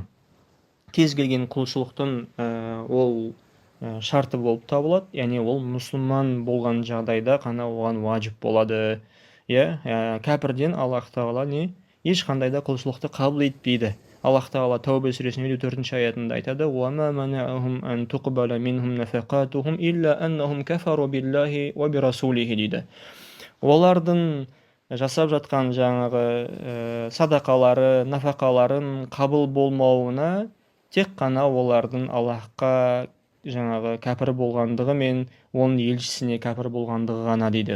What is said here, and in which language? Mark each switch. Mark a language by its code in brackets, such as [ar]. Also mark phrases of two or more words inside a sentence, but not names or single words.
[kk] Кез келген құлшылықтың ол шарты болып табылады, яғни ол мұсылман болған жағдайда қана оған уажип болады. Кәпірден Аллах тағала ешқандай да құлшылықты қабыл етпейді. Аллах тағала Тәуба сүресінің 54-ші аятында айтады: [ar] "وما منعهم أن تقبل منهم نفقاتهم إلا أنهم كفروا بالله وبرسوله" дейді. [kk] Олардың жасап жатқан жаңағы садақалары, нафақаларын қабыл болмауына тек қана олардың Аллахқа жаңағы кәпір болғандығы мен оның елшісіне кәпір болғандығы ғана дейді.